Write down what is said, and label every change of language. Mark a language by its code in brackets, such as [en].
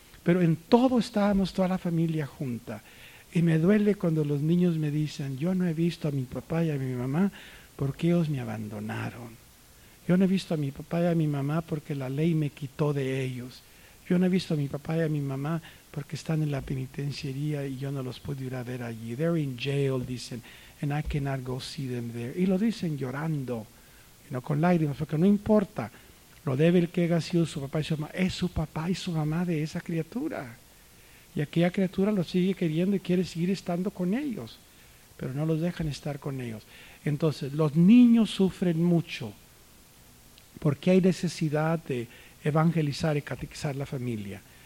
[es] Pero en todo estábamos toda la familia junta. Y me duele cuando los niños me dicen, yo no he visto a mi papá y a mi mamá porque ellos me abandonaron. Yo no he visto a mi papá y a mi mamá porque la ley me quitó de ellos. Yo no he visto a mi papá y a mi mamá porque están en la penitenciaría y yo no los pude ir a ver allí. [en] They're in jail, [es] dicen, [en] and I cannot go see them there. [es] Y lo dicen llorando, no con lágrimas, porque no importa lo débil que haya sido su papá y su mamá, es su papá y su mamá de esa criatura. Y aquella criatura lo sigue queriendo y quiere seguir estando con ellos, pero no los dejan estar con ellos. Entonces, los niños sufren mucho porque hay necesidad de evangelizar y catequizar la familia.